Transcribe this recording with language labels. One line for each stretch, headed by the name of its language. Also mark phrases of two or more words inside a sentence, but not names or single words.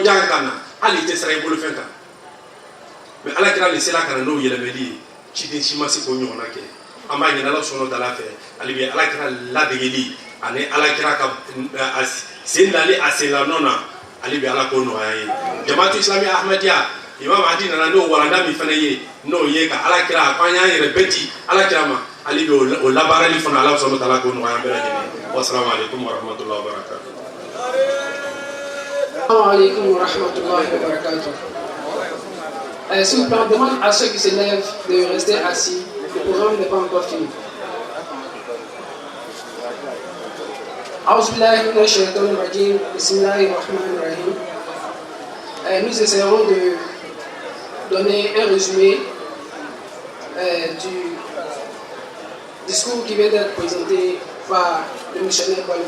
Bambara: jan ka na hali i tɛ sira i bolofɛn kan mais ala kira le sela ka na n'o yɛlɛmɛli ye ciden si ma se k'o ɲɔgɔnna kɛ an b'a ɲini ala sɔnna dala fɛ hali bi ala kira ladegeli ani ala kira ka sen dali a senlanɔ na ale bɛ ala k'o nɔgɔya ye jamaatu islami ahmadiya imam adi nana n'o walanda min fana ye n'o ye ka ala kira a ko an y'an yɛrɛ bɛɛ di ala kira ma ale bɛ o labaarali fana ala sɔnna dala k'o nɔgɔya an bɛɛ lajɛlen
Arabic: والسلام عليكم ورحمة الله وبركاته. السلام عليكم ورحمة الله وبركاته.
French: S'il vous plaît, on demande à ceux qui se lèvent de rester assis. Le programme n'est pas encore fini. Nous essaierons donner un résumé du discours qui vient d'être présenté par le missionnaire Balou.